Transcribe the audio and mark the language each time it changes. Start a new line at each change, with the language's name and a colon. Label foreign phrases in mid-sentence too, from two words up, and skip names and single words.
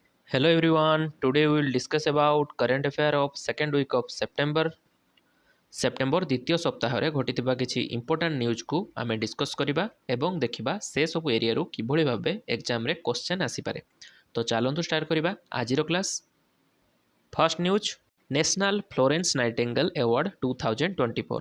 English: Hello everyone. Today we will discuss about current affair of second week of September.
Odia: ସେପ୍ଟେମ୍ବର ଦ୍ୱିତୀୟ ସପ୍ତାହରେ ଘଟିଥିବା କିଛି
English: important newsକୁ
Odia: ଆମେ ଡିସ୍କସ୍ କରିବା ଏବଂ ଦେଖିବା ସେସବୁ ଏରିଆରୁ କିଭଳି ଭାବେ ଏକ୍ଜାମରେ କ୍ୱେଶ୍ଚନ୍ ଆସିପାରେ। ତ ଚାଲନ୍ତୁ ଷ୍ଟାର୍ଟ କରିବା ଆଜିର କ୍ଲାସ୍।
English: First news, National Florence Nightingale Award 2024.